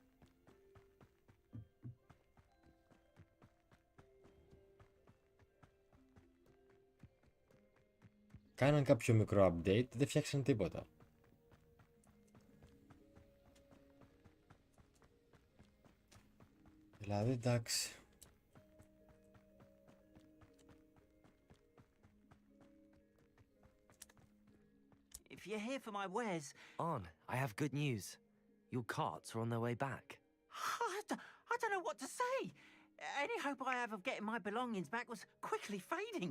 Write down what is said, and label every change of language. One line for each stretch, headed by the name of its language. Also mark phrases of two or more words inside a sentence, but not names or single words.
Greek: Κάναν κάποιο μικρό update, δεν φτιάξαν τίποτα. Δηλαδή, εντάξει.
English: If you're here for my wares... On, I have good news. Your carts are on their way back. I don't know what to say. Any hope I have of getting my belongings back was quickly fading.